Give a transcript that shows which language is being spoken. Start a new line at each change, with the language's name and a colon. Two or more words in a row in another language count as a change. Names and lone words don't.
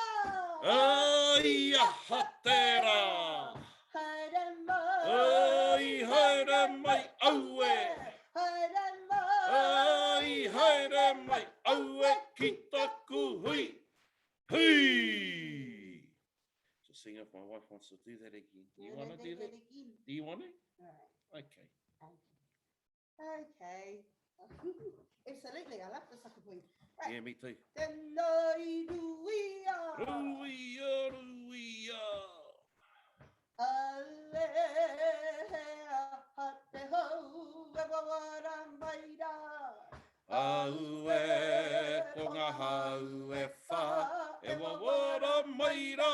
Māori: Ai aha tērā. Haere mai. Ai haere mai aue. Haere mai. Ai haere mai aue ki taku hui. Hui!
English: Just seeing if my wife wants to do that again. Do you want to do that? Do you want to? Alright. Okay. Okay. Absolutely, I love the sucker point. Right. Yeah, me too.
Māori: Tenai ruia. Ruia, ruia. Alea ha te hau e wawara maira. Aue, ko ngā hau e whā, e wawara maira.